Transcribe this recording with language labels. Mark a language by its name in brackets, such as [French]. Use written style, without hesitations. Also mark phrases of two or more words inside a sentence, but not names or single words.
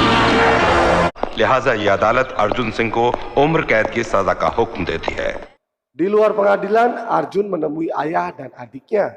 [Hindi] लिहाजा ये अदालत अर्जुन सिंह को उम्र कैद की सजा का हुक्म देती है। [Indonesian] Di luar pengadilan, Arjun menemui ayah dan adiknya.